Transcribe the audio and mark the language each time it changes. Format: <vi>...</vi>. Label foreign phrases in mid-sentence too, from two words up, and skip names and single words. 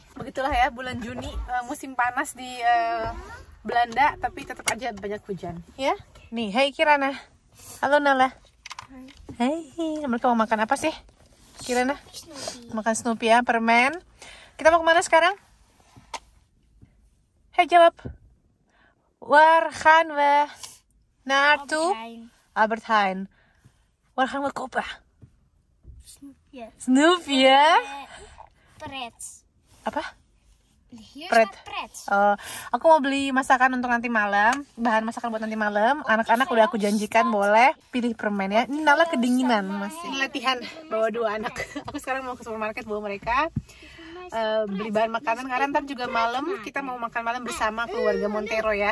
<id>Begitulah ya, bulan Juni, musim panas di Belanda, tapi tetap aja banyak hujan ya. Nih, hai Kirana. Halo Nala. Hai, mereka mau makan apa sih Kirana? Makan Snoopy ya, permen. Kita mau kemana sekarang? Hei, jawab.</id> <nl>Waar gaan we naartoe? Albert Heijn. Waar gaan we kopen? Snoopy ya? Pret.</nl> <id>Apa?</id> <nl>Hier Pret. staat pret.</nl> <id>Aku mau beli masakan untuk nanti malam, bahan masakan buat nanti malam. Anak-anak udah aku janjikan boleh pilih permen ya. Ini Nala kedinginan masih. Ini latihan bawa 2 anak. Aku sekarang mau ke supermarket bawa mereka beli bahan makanan karena ntar juga malam kita mau makan malam bersama keluarga Montero ya.</id>